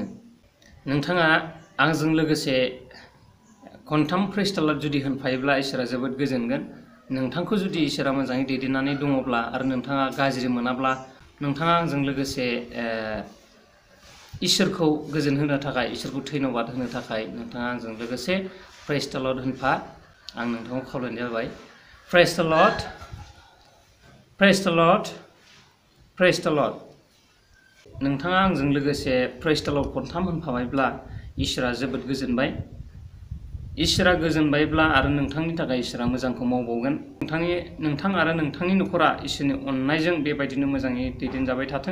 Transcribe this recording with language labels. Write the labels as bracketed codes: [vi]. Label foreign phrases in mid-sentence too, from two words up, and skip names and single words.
[brx] नोंथाङा आंजों लोगोसे खनथाम [en] praise the Lord [brx] जुदि होनफायोब्ला इसोरा जोबोद गोजोनगोन। नोंथांखौ जुदि इसोरा मोजाङै दैदेननानै दङब्ला आरो नोंथाङा गाज्रि मोनाब्ला नोंथाङा आंजों लोगोसे इसोरखौ गोजोन होनो थाखाय इसोरखौ धन्यबाद होनो थाखाय नोंथाङा आंजों लोगोसे [en] praise the Lord [brx] होनफा। आं नोंथांखौ खावलायनाय जाबाय। [en] Praise the Lord, praise the Lord, praise the Lord. [brx] नोंथाङा आंजों लोगोसे [en] praise the Lord [brx] खनथाम होनफाबायब्ला इसोरा जोबोद गोजोनबाय। इसोरा गोजोनबायब्ला आरो नोंथांनि थाखाय इसोरा मोजांखौ मावबावगोन। नोंथां आरो नोंथांनि न'खरा इसोरनि अननायजों बेबायदिनो मोजाङै दैदेनजाबाय थाथों।